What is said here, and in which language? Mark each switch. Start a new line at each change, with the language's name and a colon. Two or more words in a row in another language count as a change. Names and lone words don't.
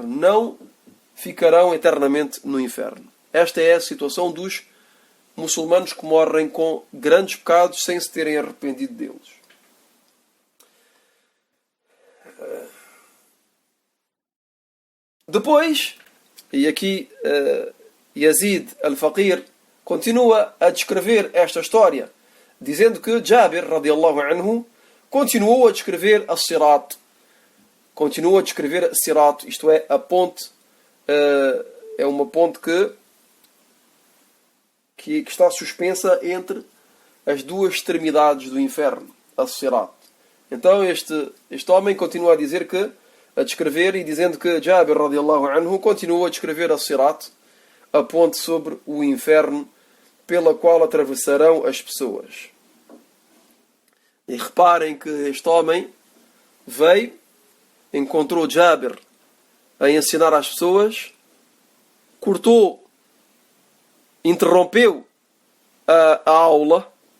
Portuguese: Não ficarão eternamente no inferno. Esta é a situação dos muçulmanos que morrem com grandes pecados sem se terem arrependido deles. Depois, e aqui Yazid al-Faqir continua a descrever esta história, dizendo que Jabir,
Arabic: رضي الله عنه,
Portuguese: continuou a descrever a Sirat. Continua a descrever a Sirat, isto é, a ponte, é uma ponte que está suspensa entre as duas extremidades do inferno, a Sirat. Então este homem continua a dizer a descrever e dizendo que Jabir
Arabic: رضي الله عنه
Portuguese: continua a descrever a Sirat, a ponte sobre o inferno pela qual atravessarão as pessoas. E reparem que este homem veio, encontrou Jabir a ensinar às pessoas, cortou, interrompeu a aula.